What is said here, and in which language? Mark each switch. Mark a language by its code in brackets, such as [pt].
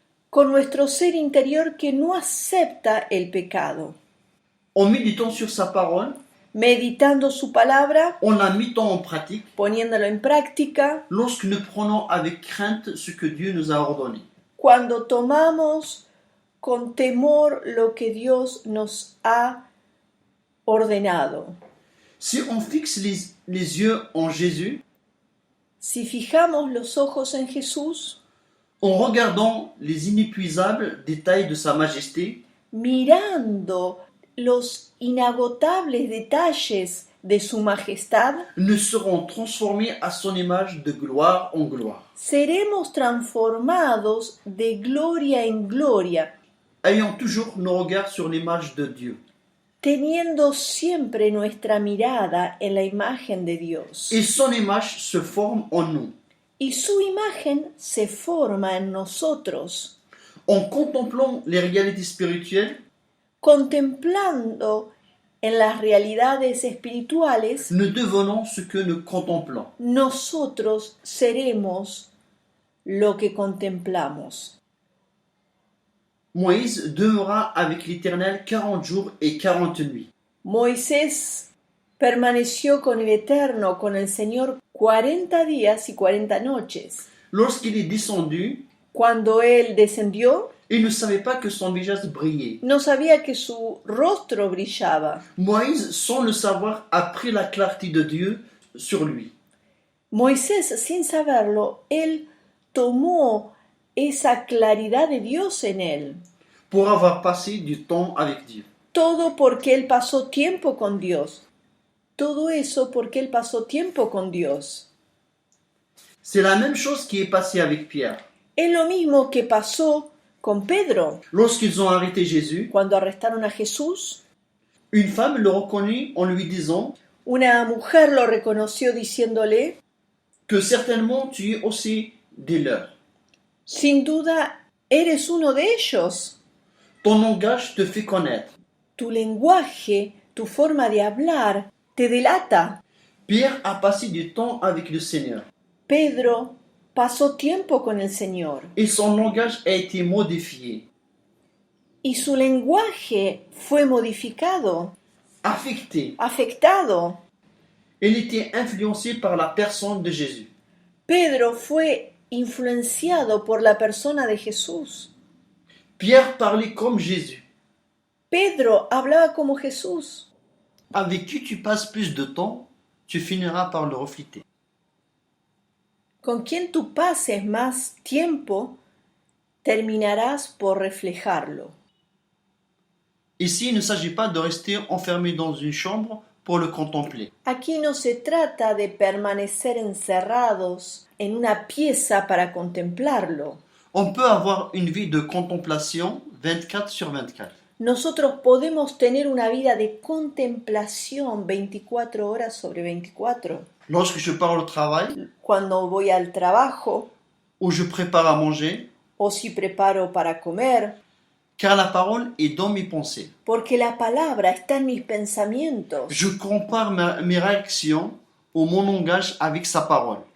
[es] con nuestro ser interior que no acepta el pecado. [fr] En méditant sur sa parole, [es] Meditando su palabra, [fr] en la mettant en pratique, [es] poniéndolo en práctica, [fr] lorsque nous prenons avec crainte ce que Dieu nous a ordonné. [es] cuando tomamos con temor lo que Dios nos ha ordenado. [fr] Si on fixe les yeux en Jésus, [es] Si fijamos los ojos en Jesús, [fr] en regardant les inépuisables détails de sa majesté, [es] mirando los inagotables detalles de su majestad, [fr] nous serons transformés à son image de gloire en gloire, [es] seremos transformados de gloria en gloria, [fr] ayant toujours nos regards sur l'image de Dieu. [es] teniendo siempre nuestra mirada en la imagen de Dios. [fr] Et son image se forme en nous. [es] Y su imagen se forma en nosotros, [fr] En contemplant les réalités spirituelles, [es] contemplando en las realidades espirituales, [fr] nous devenons ce que nous contemplons. [es] nosotros seremos lo que contemplamos. [fr] Moïse demeura avec l'Éternel 40 jours et 40 nuits. [es] Moisés permaneció con el Eterno, con el Señor, 40 días y 40 noches. [fr] Lorsqu'il est descendu, [es] Cuando él descendió, [fr] il ne savait pas que son visage brillait. [es] no sabía que su rostro brillaba. [fr] Moïse, sans le savoir, a pris la clarté de Dieu sur lui. [es] Moisés, sin saberlo, él tomó esa claridad de Dios en él. [fr] Pour avoir passé du temps avec Dieu. [es] Todo porque él pasó tiempo con Dios. Todo eso porque él pasó tiempo con Dios. [fr] C'est la même chose qui est passée avec Pierre. [es] Es lo mismo que pasó con Pedro. [fr] Lorsqu'ils ont arrêté Jésus, [es] Cuando arrestaron a Jesús, [fr] une femme le reconnut en lui disant [es] una mujer lo reconoció diciéndole: [fr] que certainement tu es aussi des leurs. [es] sin duda eres uno de ellos. [fr] Ton langage te fait connaître. [es] Tu lenguaje, tu forma de hablar, te delata. [fr] Pierre a passé du temps avec le Seigneur [es] Pedro pasó tiempo con el Señor [fr] et son langage a été modifié, [es] y su lenguaje fue modificado, [fr] affecté. [es] afectado. [fr] Il était influencé par la personne de Jésus. [es] Pedro fue influenciado por la persona de Jesús. [fr] Pierre parlait comme Jésus. [es] Pedro hablaba como Jesús. [fr] Avec qui tu passes plus de temps, tu finiras par le refléter. [es] Con quien tú pases más tiempo, terminarás por reflejarlo. [fr] Ici, il ne s'agit pas de rester enfermé dans une chambre pour le contempler. [es] Aquí no se trata de permanecer encerrados en una pieza para contemplarlo. [fr] On peut avoir une vie de contemplation 24 sur 24. [es] Nosotros podemos tener una vida de contemplación 24 horas sobre 24. [fr] Lorsque je pars au travail, [es] Cuando voy al trabajo [fr] ou je prépare à manger, [es] o si preparo para comer, [fr] car la parole est dans mes pensées. [es] porque la palabra está en mis pensamientos. [fr] Je compare mes réactions ou mon langage avec sa parole.